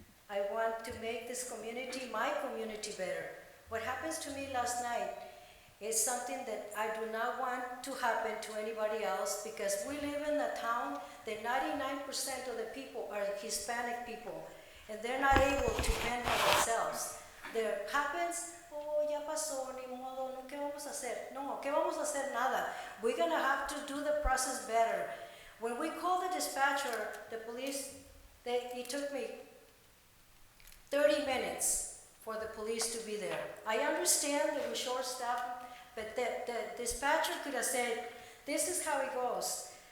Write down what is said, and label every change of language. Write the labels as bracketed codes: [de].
[en] I want to make this community, my community, better. What happens to me last night It's something that I do not want to happen to anybody else because we live in a town that 99% of the people are Hispanic people and they're not able to fend for themselves. There happens, [es] oh, ya pasó, ni modo, no, ¿qué vamos a hacer? No, ¿qué vamos a hacer? Nada. [en] We're going to have to do the process better. When we called the dispatcher, the police, it took me 30 minutes for the police to be there. I understand that we're short-staffed, but the dispatcher could have said, this is how it goes.